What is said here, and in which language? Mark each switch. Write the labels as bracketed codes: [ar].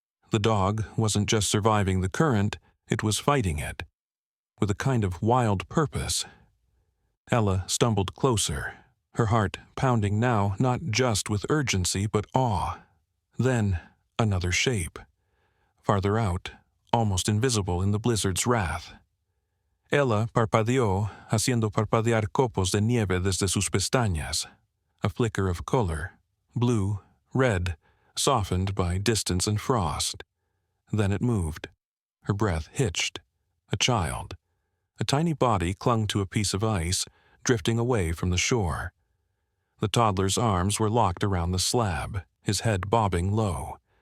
[en] The dog wasn't just surviving the current, it was fighting it, with a kind of wild purpose. Ella stumbled closer, her heart pounding now not just with urgency but awe. Then another shape. Farther out, almost invisible in the blizzard's wrath. [es] Ella parpadeó, haciendo parpadear copos de nieve desde sus pestañas. [en] A flicker of color, blue, red, softened by distance and frost. Then it moved. Her breath hitched. A child. A tiny body clung to a piece of ice, drifting away from the shore. The toddler's arms were locked around the slab, his head bobbing low.